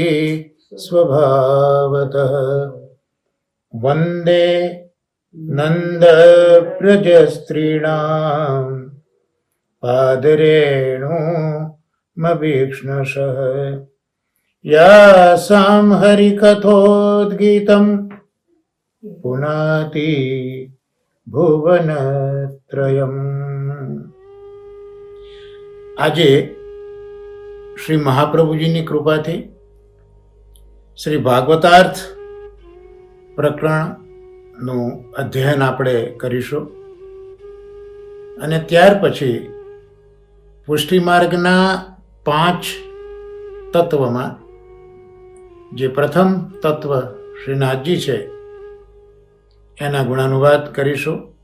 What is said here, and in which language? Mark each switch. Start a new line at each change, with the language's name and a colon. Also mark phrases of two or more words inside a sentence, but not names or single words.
Sanskrit: स्वभावतः वन्दे नन्दव्रजस्त्रीणां पादरेणुमभीक्ष्णशः यासां हरिकथोद्गीतं पुनाति भुवनत्रयम्।
Gujarati: આજે શ્રી મહાપ્રભુજીની કૃપાથી શ્રી ભાગવતાર્થ પ્રકરણનું અધ્યયન આપણે કરીશું અને ત્યાર પછી પુષ્ટિ માર્ગના 5 તત્વમાં જે પ્રથમ તત્વ શ્રીનાથજી છે એના ગુણાનુવાદ કરીશું.